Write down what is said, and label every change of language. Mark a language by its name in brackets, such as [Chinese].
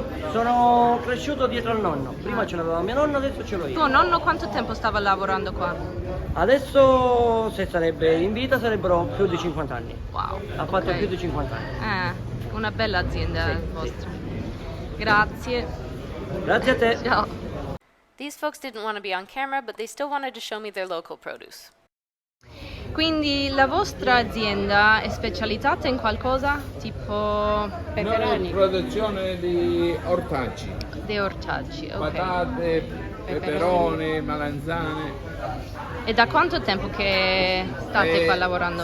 [Italian] Sono cresciuto dietro al nonno. Prima ce l'aveva mio nonno, adesso ce l'ho io. Tuo nonno quanto tempo stava lavorando qua? Adesso, se sarebbe in vita, sarebbero più di 50 anni. Wow. Ha fatto più di 50 anni. Una bella azienda vostra. Grazie. Grazie a te. Ciao. [English] These folks didn't want to be on camera, but they still wanted to show me their local produce. [Italian] Quindi la vostra azienda è specializzata in qualcosa? Tipo Noi produzione di ortaggi. Di ortaggi, ok. Patate, peperoni, melanzane. E da quanto tempo che state qua lavorando?